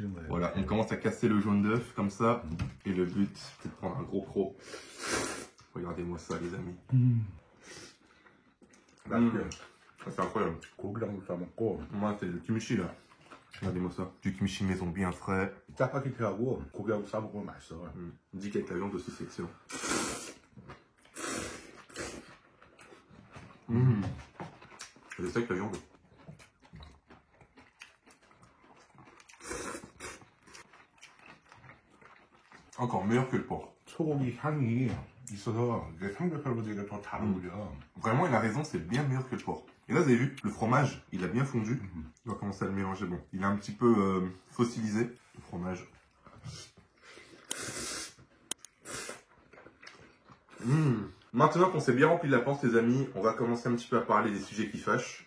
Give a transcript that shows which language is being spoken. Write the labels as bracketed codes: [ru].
[fr] Voilà, on commence à casser le jaune d'œuf comme ça. Et le but, c'est de prendre un gros croc. Regardez-moi ça, les amis. C'est incroyable. [ko] 고기랑도 싸먹고. [fr] Moi, c'est le kimchi là. Regardez-moi ça. Du kimchi maison bien frais. [ko] 짜파게티하고 고기하고 싸먹으면 맛있어. [fr] On dit qu'avec la viande aussi c'est excellent. C'est ça avec la viande. Encore meilleur que le porc. [ko] 소고기 향이 있어서 이게 삼겹살보다 더 잘 어울려. [fr] Vraiment, il a raison, c'est bien meilleur que le porc. Et là, vous avez vu, le fromage, il a bien fondu. On va commencer à le mélanger. Bon, il est un petit peu fossilisé, le fromage. Maintenant qu'on s'est bien rempli de la panse, les amis, on va commencer un petit peu à parler des sujets qui fâchent.